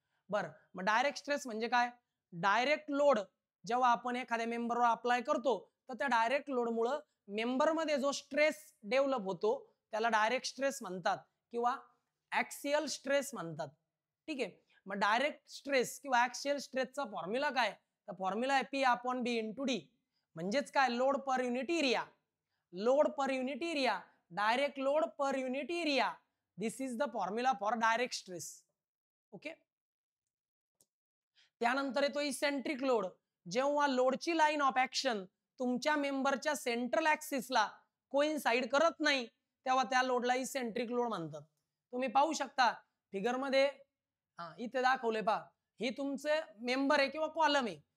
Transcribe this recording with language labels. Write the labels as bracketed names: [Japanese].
[Marathi] बरं, मग direct stress म्हणजे काय? डायरेक्ट लोड जेव्हा आपण एखाद्या मेंबरवर अप्लाय करतो तर त्या डायरेक्ट लोडमुळे मेंबरमध्ये जो स्ट्रेस डेव्हलप होतो त्याला डायरेक्ट स्ट्रेस म्हणतात किंवा ऍक्सियल स्ट्रेस म्हणतात. ठीक आहे, मग डायरेक्ट स्ट्रेस किंवा ऍक्सियल स्ट्रेसचा फॉर्म्युला काय? तर फॉर्म्युला आहे P/B × D. म्हणजेच काय? Load per unit area. [English] Load per unit area, direct load per unit area, this is the formula for direct stress. [Marathi] Okay, त्यानंतर येतो इसेंट्रिक लोड. जेव्हा लोडची लाईन ऑफ ऍक्शन तुमच्या मेंबरच्या सेंट्रल ऍक्सिसला कोइन्साइड करत नाही तेव्हा त्या लोडला इसेंट्रिक लोड म्हणतात. तुम्ही पाहू शकता फिगर मध्ये, इथे दाखवले पहा, ही तुमचे मेंबर आहे किंवा कॉलम आहे.